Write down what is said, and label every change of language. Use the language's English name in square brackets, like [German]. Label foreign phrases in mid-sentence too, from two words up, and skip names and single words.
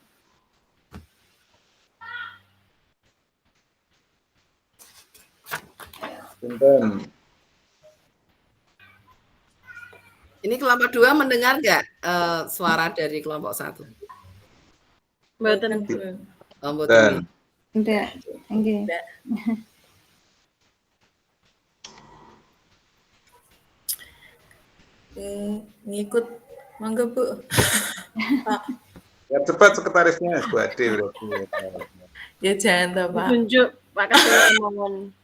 [Javanese] Punten. [Indonesian] Ini kelompok 2 mendengar nggak, suara dari kelompok 1? [Javanese] Mboten, Bu. Oh, mboten nggih. Ndak, nggih. Ngikut. Monggo, Bu. Pak. [Indonesian] Ya cepat sekretarisnya Bu Ade berarti. Ya jangan toh, Pak. [Javanese] Tunjuk Pak Ketua mawon.